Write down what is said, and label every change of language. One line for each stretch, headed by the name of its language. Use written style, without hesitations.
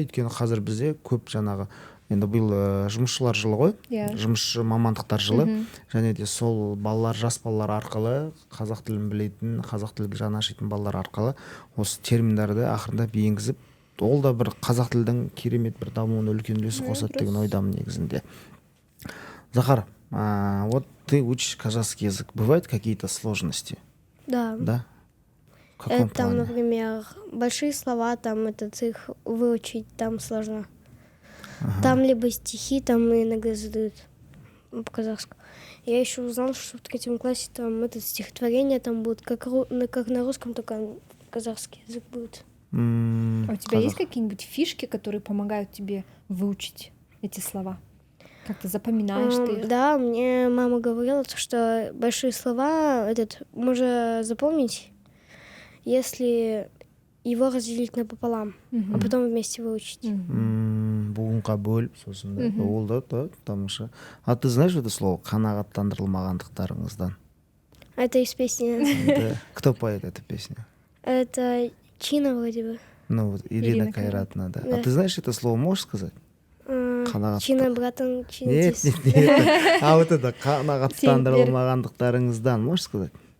Kazakh: Өйткені қазір бізде көп жаңағы, енді биыл жұмысшылар жылы ғой, жұмысшы мамандықтар жылы, және де сол балалар, жас балалар арқылы қазақ тілін білетін, қазақ тілін жаны ашитын балалар арқылы осы терминдерді ақырындап енгізіп, ол да бір қазақ тілдің керемет бір дамуына үлкен үлес қосады деген ойдамын негізінде.
Russian: Захар, вот ты учишь казахский язык. Бывают какие-то сложности? Да. Да? В каком Там, плане? например, большие слова, там их выучить там сложно. Там либо стихи, там иногда задают по-казахски. Я еще узнала, что в 3 классе там стихотворение там будет как на русском, только казахский язык будет. А у тебя есть какие-нибудь фишки, которые помогают тебе выучить эти слова? Как ты запоминаешь ты их? Да, мне мама говорила, что большие слова можно запомнить, если его разделить напополам, а потом вместе выучить.
Kazakh: Буынға бөліп, сосын да. Ол да тамаша.
Russian: А ты знаешь это слово «қанағаттандырылмағандықтарыңыздан»? Это из песни. Кто поет эту песню? Это Чина вроде бы. Ну вот Ирина Кайратовна, да. А ты знаешь это слово, можешь сказать? Чина, братан, Чина. Нет. А вот это «қанағаттандырылмағандықтарыңыздан» можешь сказать?